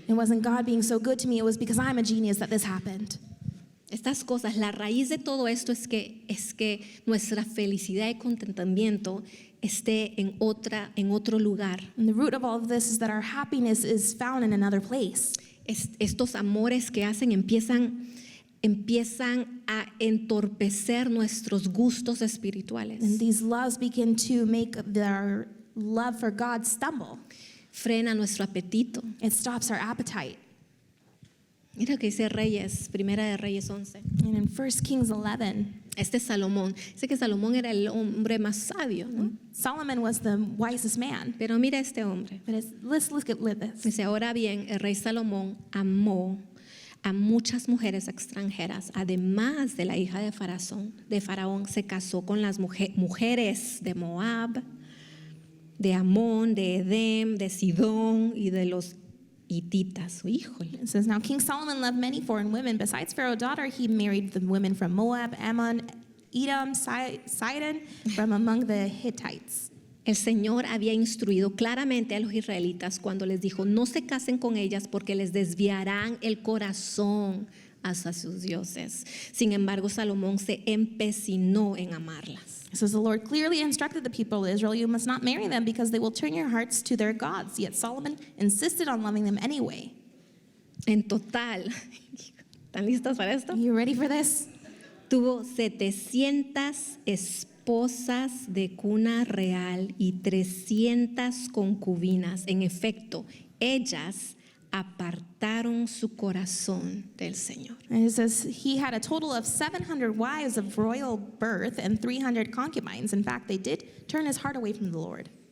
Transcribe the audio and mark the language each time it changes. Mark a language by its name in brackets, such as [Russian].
[English] It wasn't God being so good to me, it was because I'm a genius that this happened. [Spanish] Estas cosas, la raíz de todo esto es que nuestra felicidad y contentamiento esté en otro lugar. [English] And the root of all of this is that our happiness is found in another place. [Spanish] Estos amores que hacen empiezan a entorpecer nuestros gustos espirituales. [English] And these loves begin to make our love for God stumble. [Spanish] Frena nuestro apetito. [English] It stops our appetite. [Spanish] Mira que dice Reyes, Primera de Reyes 11. [English] And in 1 Kings 11, [Spanish] Este es Salomón. Dice que Salomón era el hombre más sabio, ¿no? [English] Solomon was the wisest man. [Spanish] Pero mira este hombre. [English] But let's look at this. [Spanish] Dice, ahora bien, el rey Salomón amó a muchas mujeres extranjeras, además de la hija de Faraón, se casó con las mujeres de Moab, de Amón, de Edem, de Sidón y de los hititas. Híjole. [English] It says, now King Solomon loved many foreign women. Besides Pharaoh's daughter, he married the women from Moab, Ammon, Edom, Sidon, from among the Hittites. [Spanish] El Señor había instruido claramente a los israelitas cuando les dijo, no se casen con ellas porque les desviarán el corazón hacia sus dioses. Sin embargo, Salomón se empecinó en amarlas. [English] It says, the Lord clearly instructed the people of Israel, you must not marry them because they will turn your hearts to their gods. Yet Solomon insisted on loving them anyway. [Spanish] En total, ¿están listas para esto? [English] You ready for this? [Spanish] Tuvo 700 esposas de cuna real y 300 concubinas. En efecto, ellas apartaron su corazón del Señor. [English] And it says he had a total of 700 wives of royal birth and 300 concubines. In fact, they did turn his heart away from the Lord.